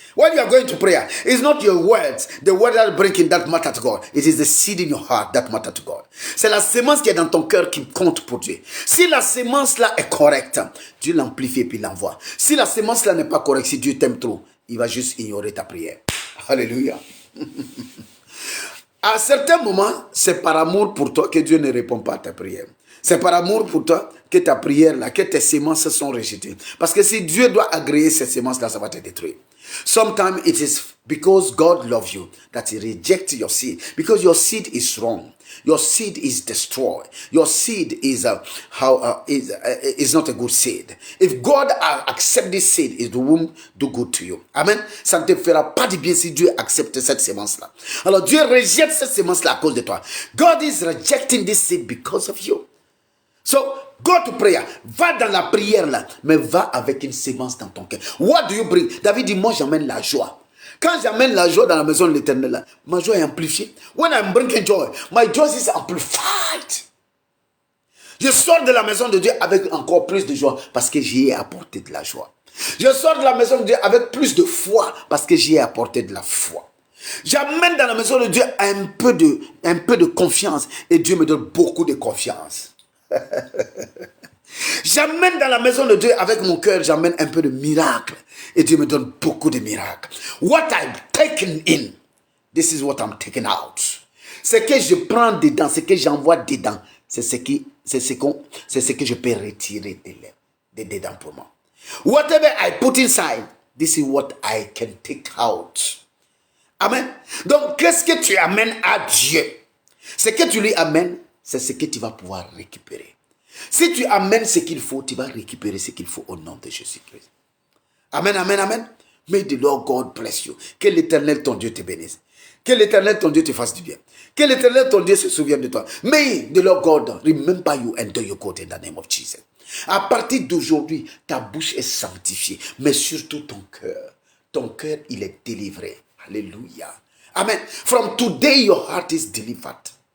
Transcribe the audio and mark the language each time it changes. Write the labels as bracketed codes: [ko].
[en] When you are going to prayer, it's not your words, the word that breaking that matter to God. It is the seed in your heart that matter to God. [fr] C'est la sémence qui est dans ton cœur qui compte pour Dieu. Si la sémence là est correcte, Dieu l'amplifie et puis l'envoie. Si la sémence là n'est pas correcte, si Dieu t'aime trop, il va juste ignorer ta prière. Alléluia. À certains moments, c'est par amour pour toi que Dieu ne répond pas à ta prière. C'est par amour pour toi que ta prière là, que tes sémences sont rejetées. Parce que si Dieu doit agréer ces sémences là, ça va te détruire. [en] Sometimes it is because God loves you that He rejects your seed. Because your seed is wrong. Your seed is destroyed. Your seed is is not a good seed. If God accepts this seed, it won't do good to you. Amen. [fr] Ça ne te fera pas de bien si Dieu accepte cette sémence-là. Alors Dieu rejette cette sémence-là à cause de toi. [en] God is rejecting this seed because of you. So, go to prayer. [fr] Va dans la prière là, mais va avec une sémence dans ton cœur. [en] What do you bring? [fr] David dit, moi j'amène la joie. Quand j'amène la joie dans la maison de l'Éternel là, ma joie est amplifiée. [en] When I'm bringing joy, my joy is amplified. [fr] Je sors de la maison de Dieu avec encore plus de joie parce que j'y ai apporté de la joie. Je sors de la maison de Dieu avec plus de foi parce que j'y ai apporté de la foi. J'amène dans la maison de Dieu un peu de confiance et Dieu me donne beaucoup de confiance. J'amène dans la maison de Dieu avec mon cœur, j'amène un peu de miracle et Dieu me donne beaucoup de miracles. [en] What I'm taking in, this is what I'm taking out. [fr] Ce que je prends dedans, ce que j'envoie dedans, c'est ce que je peux retirer de dedans pour moi. [en] Whatever I put inside, this is what I can take out. Amen. [fr] Donc, qu'est-ce que tu amènes à Dieu? Ce que tu lui amènes, c'est ce que tu vas pouvoir récupérer. Si tu amènes ce qu'il faut, tu vas récupérer ce qu'il faut au nom de Jésus-Christ. Amen, amen, amen. [en] May the Lord God bless you. [fr] Que l'Éternel ton Dieu te bénisse. Que l'Éternel ton Dieu te fasse du bien. Que l'Éternel ton Dieu se souvienne de toi. [en] May the Lord God remember you and do your good in the name of Jesus. [fr] À partir d'aujourd'hui, ta bouche est sanctifiée, mais surtout ton cœur. Ton cœur, il est délivré. Alléluia. Amen. [en] From today, your heart is delivered.